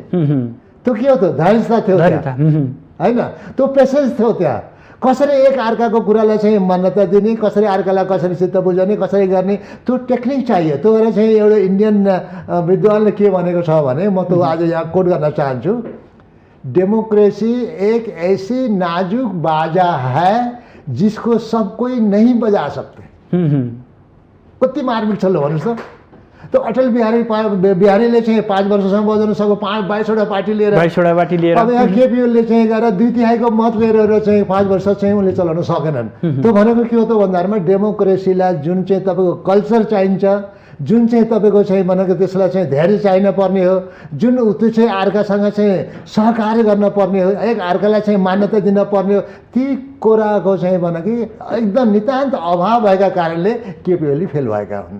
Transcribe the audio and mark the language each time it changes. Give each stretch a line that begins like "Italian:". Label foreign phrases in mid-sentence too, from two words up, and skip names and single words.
Nepali: त्यो के हो त धैर्यता थियो होइन, त्यो पेसेन्स थियो त्यहाँ। कसरी एक अर्काको कुरालाई चाहिँ मान्यता दिने, कसरी अर्कालाई कसरी चित्त बुझाउने, कसरी गर्ने, त्यो टेक्निक चाहियो। त्यो भएर चाहिँ एउटा इन्डियन विद्वानले के भनेको छ भने, म त आज यहाँ कोट गर्न चाहन्छु,
Hindi: डेमोक्रेसी एक ऐसी नाजुक बाजा है जिसको सब कोई नहीं बजा सकते।
Nepali: कति मार्मिक छ ल भन्नुहोस् त। त्यो अटल बिहारीले चाहिँ 5 वर्षसम्म बजाउन सक्यो, 22वटा पार्टी लिएर। अब यहाँ केपी ओलीले चाहिँ गएर 2/3 मत लिएर चाहिँ 5 वर्ष चाहिँ उनले चलाउन सकेनन्। त्यो भनेको के हो त भन्दामा डेमोक्रेसीलाई जुन चाहिँ तपाईँको कल्चर चाहिन्छ, जुन चाहिँ तपाईँको चाहिँ भनेको त्यसलाई चाहिँ धैर्य चाहिन पर्ने हो, जुन त्यो चाहिँ अर्कासँग चाहिँ सहकार्य गर्न पर्ने हो, एक अर्कालाई चाहिँ मान्यता दिन पर्ने हो, ती कुराको चाहिँ भनेको एकदम नितान्त अभाव भएका कारणले केपी ओली फेल भएका हुन्।